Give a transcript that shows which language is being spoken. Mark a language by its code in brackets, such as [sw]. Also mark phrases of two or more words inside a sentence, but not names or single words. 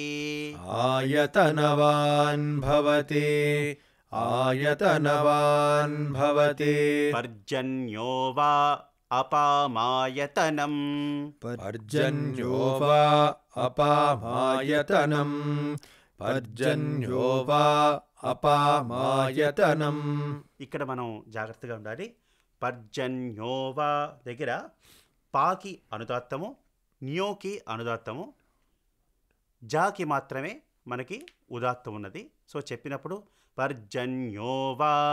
[sa] आयतनवान् भवति आयतनवान् भवति पर्जन्यो वा अपामायतनम् पर्जन्यो वा अपामायतनम् पर्जन्यो वा అపామాయతనం. [te] ఇక్కడ మనం జాగ్రత్తగా ఉండాలి. పర్జన్యోవా దగ్గర పాకి అనుదాత్తము, న్యోకి అనుదాత్తము, జాకి మాత్రమే మనకి ఉదాత్తం ఉన్నది. సో చెప్పినప్పుడు పర్జన్యోవా